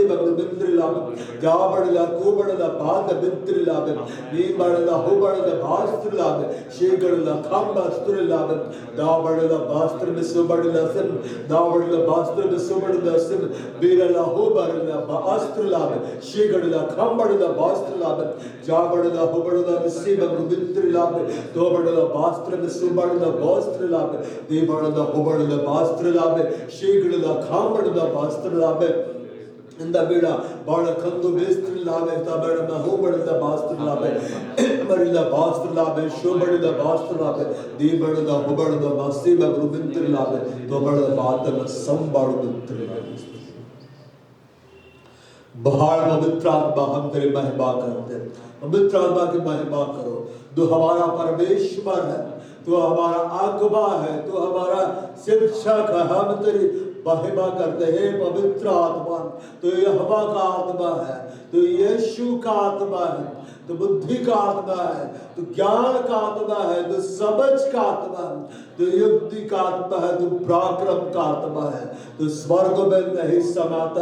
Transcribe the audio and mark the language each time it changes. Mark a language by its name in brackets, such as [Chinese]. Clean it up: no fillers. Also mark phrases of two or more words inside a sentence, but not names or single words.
[Hindi] बगल बिंद्रला जाबड़ला कोबड़ला बाद बिंद्रला नी बड़ला हुबड़ला बास्त्रला शेगड़ला खंबा स्त्रला दाबड़ला बास्त्र में सुबड़ला सिम दाबड़ला बास्त्र में सुबड़ला सिम बीरला हुबरला बास्त्रला शेगड़ला खंबड़ला बास्त्रला जाबड़ला हुबड़ला बसे बगल बिंद्रला दोबड़ला बास्त्र में सुबड़ला बास्त्रला देबड़ला हुबड़ला बास्त्रला शेगड़ला खंबड़ला बास्त्रला इंदा बेड़ा बाड़ा खंदो बेस्त्र लाभे तबड़ में हो बड़दा बास्त्र लाभे मरिदा बास्त्र लाभे शो बड़दा बास्त्र लाभे दी बड़दा हो बड़दा बास्त्री में रुबिंत्र लाभे तो बड़दा बात में संबाड़ बिंत्र लाभे बाहर पवित्र आत्मा हम तेरी महिमा करते हैं पवित्र आत्मा की महिमा करो तू हमारा परमेश्वर है तू हमारा आगवा है तू हमारा शिक्षक है हम तेरी महिमा करते हैं पवित्र आत्मा तो यहोवा का आत्मा है तो यीशु का आत्मा है तू बुद्धि का आत्मा है, तू ज्ञान का आत्मा है, तू समझ का आत्मा है, तू युक्ति का आत्मा है, तू पराक्रम का आत्मा है, तू स्वर्ग में नहीं समाता।